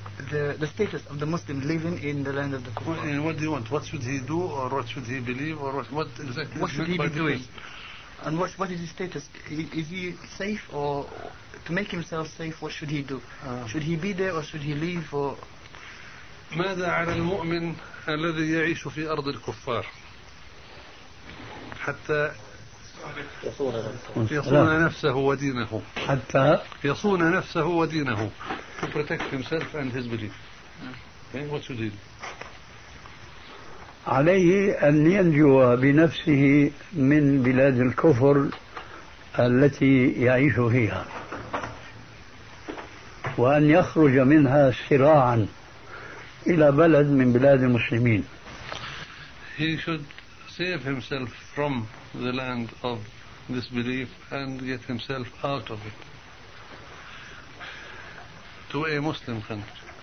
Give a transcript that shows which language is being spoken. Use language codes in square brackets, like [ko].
[en] The status of the Muslim living in the land of the Kuffar. What do you want? What should he do, or what should he believe, or what exactly? What should he be doing? And what is his status? Is he safe, or to make himself safe, what should he do? Should he be there, or should he leave? Or [ar] ماذا على المؤمن الذي يعيش في أرض الكفار حتى يصون نفسه ودينه؟ حتى يصون نفسه ودينه. [en] To protect himself and his belief. Okay, what should he do? [ar] عليه أن ينجو بنفسه من بلاد الكفر التي يعيش فيها، وأن يخرج منها سراعا إلى بلد من بلاد المسلمين. [en] He should save himself from the land of this belief and get himself out of it to a Muslim country.